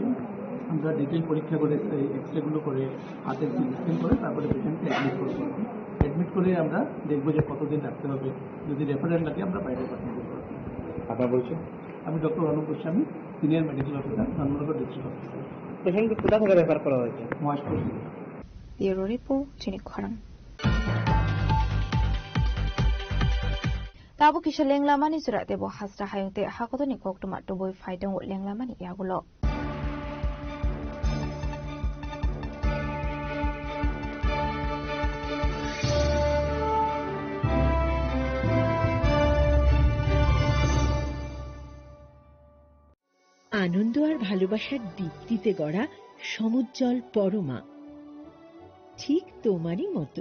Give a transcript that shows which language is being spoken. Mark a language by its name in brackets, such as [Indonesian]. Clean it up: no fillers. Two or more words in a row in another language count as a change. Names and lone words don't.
[Bangla] আমরা ডিটেল পরীক্ষা করে এক্সরেগুলো করে হাতের [English] CT scan [Bangla] করে তারপরে পেশেন্টকে অ্যাডমিট করবো। অ্যাডমিট করে আমরা দেখবো যে কতদিন রাখতে হবে। যদি রেফারেল লাগে আমরা বাইরে পাঠিয়ে দেবো। আপনার বলছেন? আমি ডক্টর অনুপ গোস্বামী, [English] senior medical officer, [Bangla] ধর্মনগর ডিস্ট্রিক্ট হসপিটাল। পেশেন্টকে কোথা থেকে রেফার করা হয়েছে? মহেশপুর। [English] Bureau Report, [Kok Borok] Jini Khorang. Tabo kisha lenglamani surat debo hasra hayungte hakotoni koktumat duboi faidong lenglamani yagulo. [Bangla] আনন্দ আর ভালোবাসার দীপ্তিতে গড়া সমুজ্জ্বল পরমা, ঠিক তোমারই মতো।